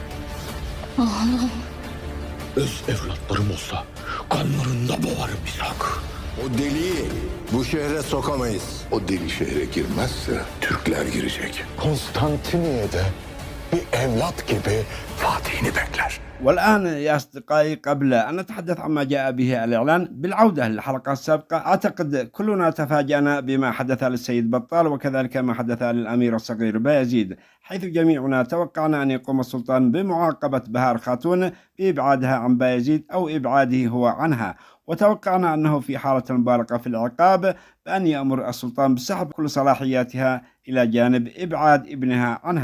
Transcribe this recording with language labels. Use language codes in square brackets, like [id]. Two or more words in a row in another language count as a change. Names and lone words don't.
[tr] Öz evlatlarım olsa kanlarında boğarım İshak. O deliği bu şehre sokamayız. O deli şehre girmezse Türkler girecek. Konstantiniye'de bir evlat gibi Fatih'ini bekler. [ar] والآن يا أصدقائي، قبل أن نتحدث عما جاء به الإعلان، بالعودة للحلقة السابقة، أعتقد كلنا تفاجأنا بما حدث للسيد بطال وكذلك ما حدث للأمير الصغير بايزيد، حيث جميعنا توقعنا أن يقوم السلطان بمعاقبة بهار خاتون بإبعادها عن بايزيد أو إبعاده هو عنها، وتوقعنا أنه في حالة مبالغة في العقاب بأن يأمر السلطان بسحب كل صلاحياتها إلى جانب إبعاد ابنها عنها.